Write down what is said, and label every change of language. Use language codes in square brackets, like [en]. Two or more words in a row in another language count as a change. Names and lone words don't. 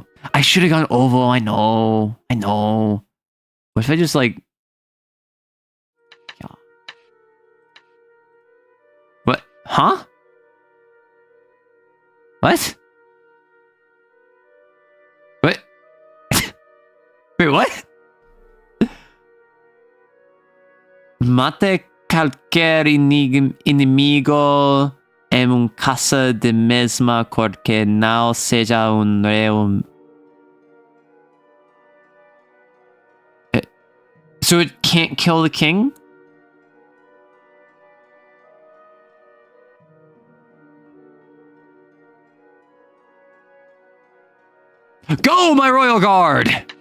[en] I should have gone oval. I know. What if I just like? Yeah. What? Huh? What? What? Wait, what? [es] Mate cualquier inimigo en un casa de mesma cor que no sea un rey. [en] So it can't kill the king? Go, my royal guard!